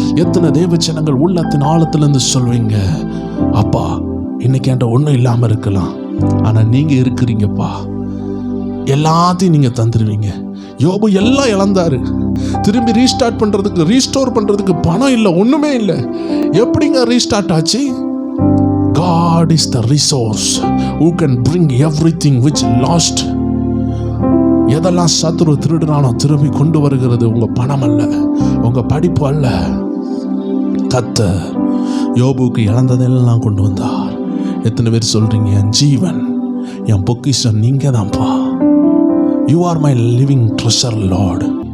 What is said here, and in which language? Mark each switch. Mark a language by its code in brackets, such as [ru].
[ta] எத்தனை தேவ ஜனங்கள் உள்ளத்தின் ஆழத்திலிருந்து சொல்வீங்க, அப்பா இன்னைக்கு என்கிட்ட ஒன்றும் இல்லாமல் இருக்கலாம், ஆனா நீங்க இருக்கிறீங்கப்பா, எல்லாத்தையும் நீங்க தந்துருவீங்க. யோபு எல்லாம் இழந்தாரு. திரும்பி ரீஸ்டார்ட் பண்றதுக்கு, ரீஸ்டோர் பண்றதுக்கு பணம் இல்லை, ஒண்ணுமே இல்லை. எப்படிங்க ரீஸ்டார்ட் ஆச்சு? [en] God is the resource who can bring everything which lost. [ta] எதெல்லாம் சத்துரு திருடுறானோ திரும்பி கொண்டு வருகிறது உங்க பணம் அல்ல, உங்க படிப்பு அல்ல. கர்த்தர் யோபுக்கு இழந்ததெல்லாம் கொண்டு வந்தார். எத்தனை பேர் சொல்றீங்க, என் ஜீவன், என் பொக்கிஷம் நீங்க தான்ப்பா. [en] You are my living treasure Lord.